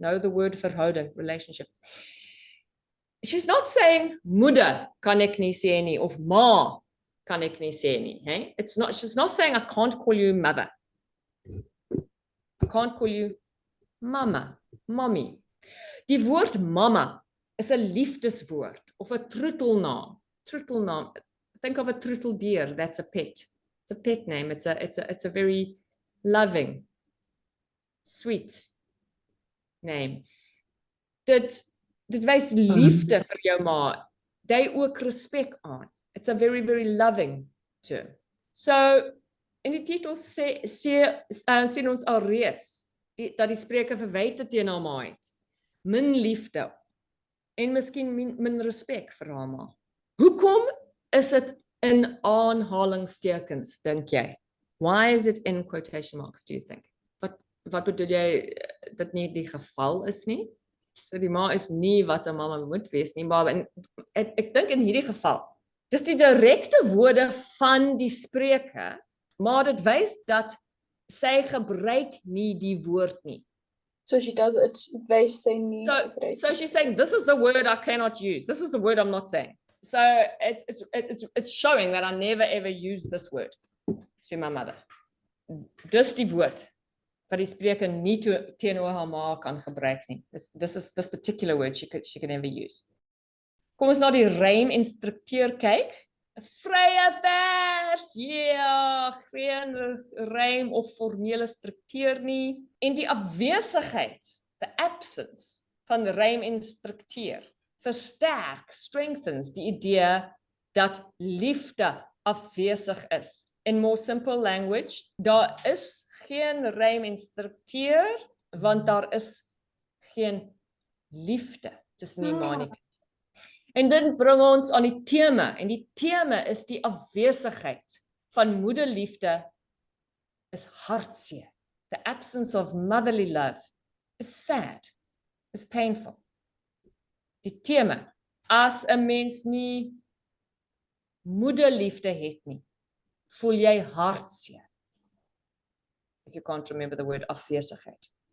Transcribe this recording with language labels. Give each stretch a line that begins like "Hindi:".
English: Know the word
Afrikaans: verhouding, relationship.
English: She's not saying
Afrikaans: moeder kan ek nie sê nie of ma kan ek nie sê nie. Hey?
English: She's not saying I can't call you mother. I can't call you mama, mommy.
Afrikaans: Die woord mama is 'n liefdeswoord of 'n troetelnaam. Troetelnaam.
English: Think of a troeteldier, that's a pet. It's a pet name. It's a very loving, sweet name.
Afrikaans: Dit wys liefde vir jou ma. Jy ook respek aan.
English: It's a very, very loving term.
Afrikaans: So, in die titel sien ons alreeds dat die spreker verwyte teen haar ma het. Min liefde en miskien min respek vir haar ma. Hoekom is dit in aanhalingstekens, dink jy?
English: Why is it in quotation marks, do you think?
Afrikaans: Wat bedoel jy dat nie die geval is nie? So die ma is nie wat 'n mamma moet wees nie, maar ek dink in hierdie geval, dis die direkte woorde van die spreker, maar dit wys dat sy gebruik nie die woord nie.
English: So she does it,
Afrikaans: wys sy nie gebruik.
English: So she's saying, this is the word I cannot use. This is the word I'm not saying. So it's showing that I never ever use this word to my mother.
Afrikaans: Dis die woord wat die spreker nie teenoor haar ma kan gebruik nie.
English: This particular word she can never use.
Afrikaans: Kom ons na die rym en struktuur kyk. Vrye vers, geen rym of formele struktuur nie. En die afwesigheid,
English: the absence
Afrikaans: van rym en struktuur, versterk, strengthens die idee dat liefde afwesig is.
English: In more simple language,
Afrikaans: daar is geen rym en struktuur, want daar is geen liefde tussen die ma en die kind. En dit bring ons aan die tema, en die tema is die afwesigheid van moederliefde is hartseer.
English: The absence of motherly love is sad, is painful.
Afrikaans: Die tema, as 'n mens nie moederliefde het nie, voel jy hartseer.
English: If you can't remember the word afwesigheid.